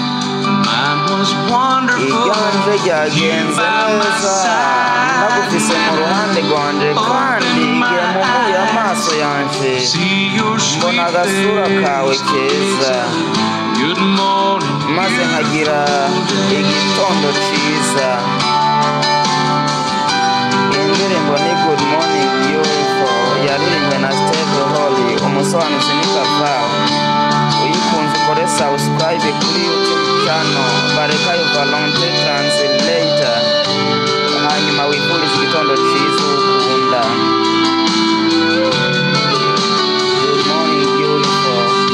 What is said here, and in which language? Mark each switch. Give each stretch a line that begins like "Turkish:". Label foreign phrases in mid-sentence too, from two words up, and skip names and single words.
Rundi: Iryanje ryagenze neza, ndagufise mu ruhande rwanje, kandi igihe mpumuye amaso yanje mbona agasura kawe keza, maze nkagira igitondo ciza. Iyi ndirimbo ni Good Morning Beautiful, yaririmbwe na Steve Holy. Umusobanuzi ni Kavao. Uyikunze ukore subscribe kuri YouTube channel Barekayo Valente Translator, hanyuma wifurize igitondo ciza ukunda. Good Morning Beautiful.